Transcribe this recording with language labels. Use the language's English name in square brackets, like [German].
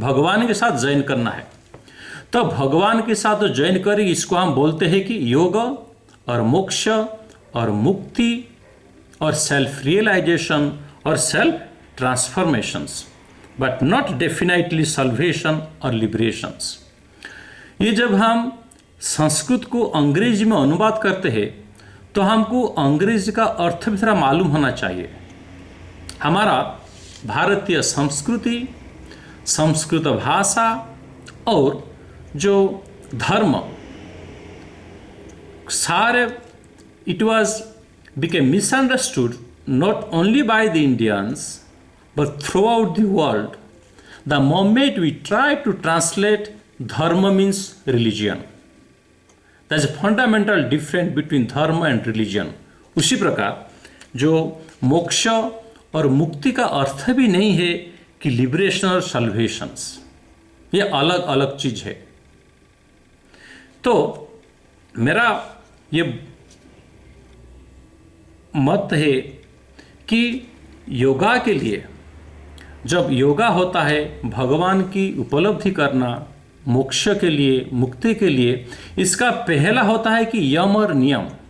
[Hindi] भगवान के साथ जॉइन करना है। तो भगवान के साथ जॉइन करें, इसको हम बोलते हैं कि योग और मोक्ष और मुक्ति और सेल्फ रियलाइजेशन और self transformations, [English] but not definitely salvation [Hindi] और लिबरेशंस। ये जब हम संस्कृत को अंग्रेजी में अनुवाद करते हैं तो हमको अंग्रेजी का अर्थ भी थोड़ा मालूम होना चाहिए। हमारा भारतीय संस्कृति, संस्कृत भाषा और जो धर्म सारे, [English] It was became misunderstood not only by the Indians but throughout the world the moment we try to translate dharma means religion. There is a fundamental difference between dharma and religion. [Hindi] उसी प्रकार जो मोक्ष और मुक्ति का अर्थ भी नहीं है कि लिबरेशन और सल्वेशंस, ये अलग अलग चीज है। तो मेरा ये मत है कि योगा के लिए, जब योगा होता है भगवान की उपलब्धि करना, मोक्ष के लिए, मुक्ति के लिए, इसका पहला होता है कि यम और नियम।